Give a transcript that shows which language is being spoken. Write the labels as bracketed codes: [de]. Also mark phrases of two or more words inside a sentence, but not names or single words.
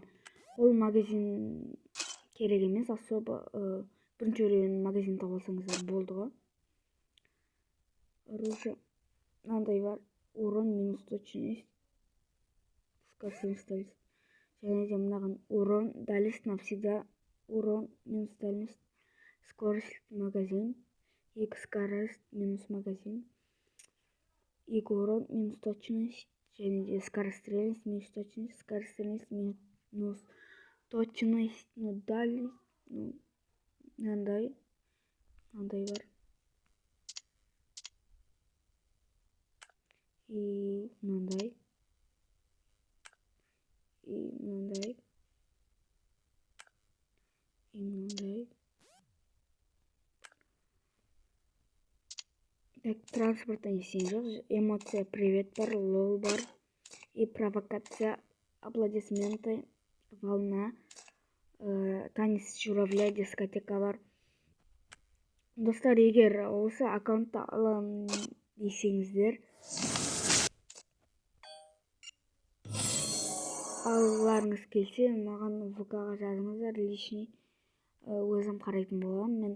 [kk] Ол магазин керек емес, особо бірінші өрен магазин табылсаңыздар болды ғой. [ru] Оружие [kk] мынандай бар, [ru] урон минус точность. скоростность дальность. [kk] Және де мынаған [ru] урон, дальность навсегда, урон минус дальность, скорость магазин, 2 скорость минус магазин, 2 урон минус точность, [kk] және де [ru] скорострельность минус точность, скорострельность минус точность, дальность, [kk] мынандай бар. И мынандай. И мынандай. И мынандай. Так, транспорттан ештеңе жоқ. [ru] Эмоция привет [kk] бар, лол бар. [ru] И провокация, аплодисменты, волна, танец журавля, [kk] дискотека бар. Достар, егер осы аккаунтты аламын десеңіздер, алғыларыңыз келсе, маған ВК-ға жазыңыздар, личный, өзім қарайтын боламын.